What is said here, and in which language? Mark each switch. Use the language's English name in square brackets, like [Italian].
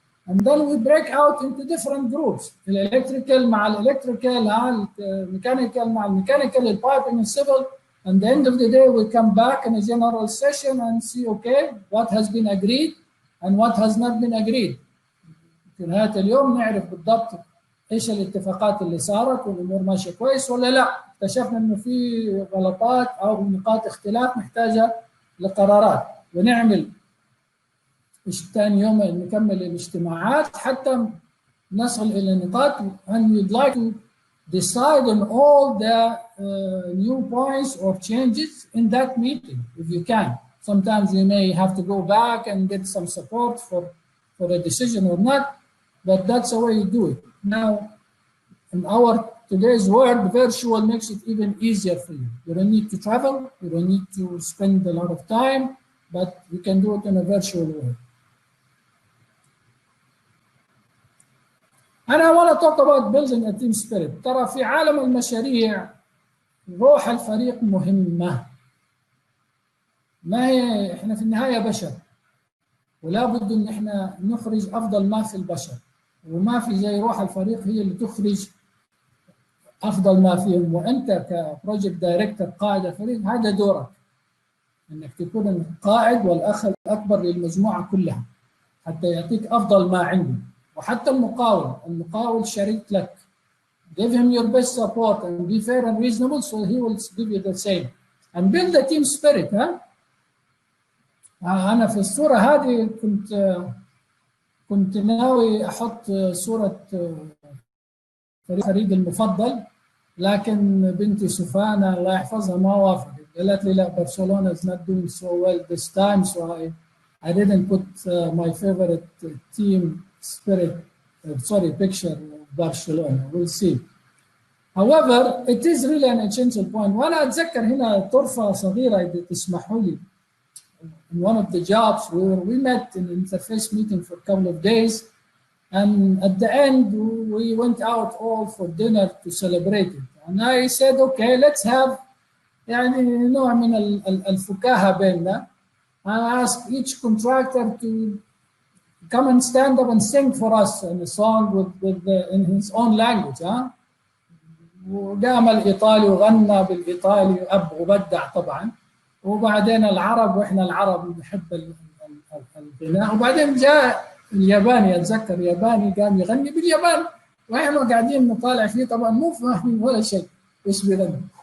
[English] And then we break out into different groups. Electrical [Arabic] مع [English] electrical, mechanical مع mechanical, piping and civil. And at the end of the day, we come back in a general session and see, okay, what has been agreed and what has not been agreed. [Arabic] في نهاية اليوم نعرف بالضبط ايش الاتفاقات اللي صارت والامور ماشيه كويس ولا لا. اكتشفنا انه في غلطات او نقاط اختلاف محتاجه لقرارات، ونعمل ثاني يوم نكمل الاجتماعات حتى نصل الى نقاط. [English] and we'd like to decide on all the new points or changes in that meeting if you can. Sometimes you may have to go back and get some support for a decision or not, but that's the way you do it. Now, in our today's world, virtual makes it even easier for you. You don't need to travel, you don't need to spend a lot of time, but you can do it in a virtual way. And I want to talk about building a team spirit. [Arabic] ترى في عالم المشاريع روح الفريق مهمة. ما هي احنا في النهاية بشر، ولا بد ان احنا نخرج افضل ما في البشر، وما في زي روح الفريق هي اللي تخرج افضل ما فيهم. وانت كبروجكت دايركتور قائد الفريق هذا دورك، انك تكون القائد والاخ الاكبر للمجموعه كلها حتى يعطيك افضل ما عنده. وحتى المقاول شريك لك. [English] Give him your best support and be fair and reasonable so he will give you the same. And build a team spirit. [Arabic] أنا في الصورة هذه كنت ناوي أحط صورة فريقي المفضل، لكن بنتي سفانة الله يحفظها ما وافقت. قالت لي لا، [English] Barcelona is not doing so well this time, so I didn't put my favorite team spirit, picture of Barcelona. We'll see. However, it is really an essential point. [Arabic] وأنا أتذكر هنا طرفة صغيرة إذا تسمحوا لي. [English] In one of the jobs, we met in an interface meeting for a couple of days, and at the end, we went out all for dinner to celebrate it. And I said, okay, let's have [Arabic] يعني نوع من الفكاهة بيننا. [English] I asked each contractor to come and stand up and sing for us in a song in his own language. [Arabic] وقام الإيطالي وغنى بالإيطالي أب وبدع طبعا. وبعدين العرب، واحنا العرب نحب الغناء. وبعدين جاء الياباني، اتذكر ياباني قام يغني باليابان، واحنا قاعدين نطالع فيه طبعا مو فاهمين ولا شيء ايش بيغني.